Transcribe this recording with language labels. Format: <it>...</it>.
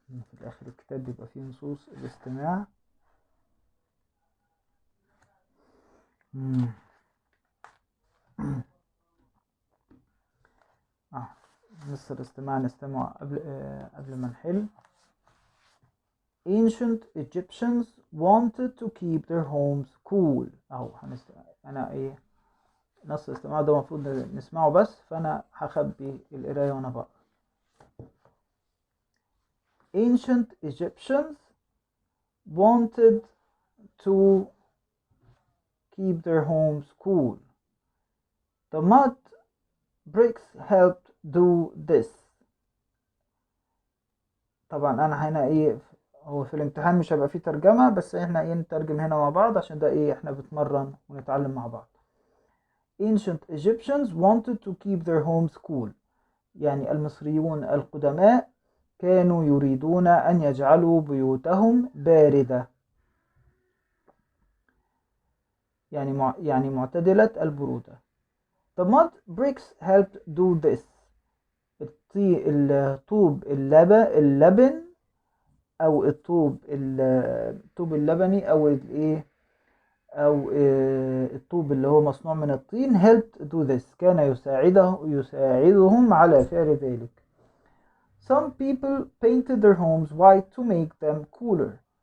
<ar>في الآخر الكتاب بيبقى فيه نصوص الاستماع. اه نص الاستماع نستمع قبل ما نحل.</ar> <en>Ancient Egyptians wanted to keep their homes cool.</en> <ar>اهو انا ايه نص الاستماع ده المفروض نسمعه بس، فانا هخبي القرايه وانا بقرا.</ar> <en>Ancient Egyptians wanted to keep their homes cool. The mud bricks helped do this.</en> <ar>طبعا انا هنا ايه، هو في الامتحان مش هيبقى فيه ترجمة، بس احنا ايه نترجم هنا مع بعض عشان ده ايه احنا بنتمرن ونتعلم مع بعض.</ar> <en>Ancient Egyptians wanted to keep their homes cool،</en> <ar>يعني المصريون القدماء كانوا يريدون أن يجعلوا بيوتهم باردة، يعني معتدلة البرودة.</ar> <en>The mud bricks helped do this.</en> <ar>الطوب اللبن أو الطوب اللبني أو الإيه أو الطوب اللي هو مصنوع من الطين</ar> <en>helped do this،</en> <ar>كان يساعدهم على فعل ذلك.</ar> <en>Some people painted their homes white to make them cooler.</en>